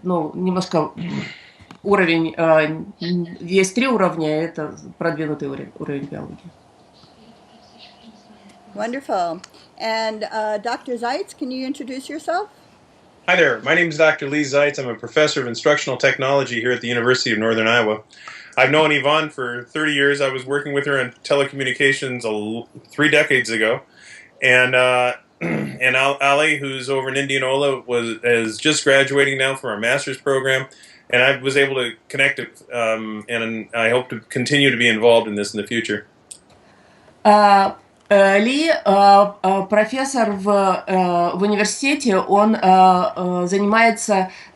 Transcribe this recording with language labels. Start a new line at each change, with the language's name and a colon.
Russian: Ну, немножко уровень, есть 3 уровня, это продвинутый уровень биологии.
English: Wonderful. And Dr. Zeitz, can you introduce yourself? Hi there. My name is Dr. Lee Zeitz. I'm a professor of instructional technology here at the University of Northern Iowa. I've known Yvonne for 30 years. I was working with her on telecommunications 3 decades ago. and and Ali, who's over in Indianola, is just graduating now from our master's program, and I was able to connect it, and I hope to continue to be involved in this in the future.
Russian: Ли профессор в университете, он занимается...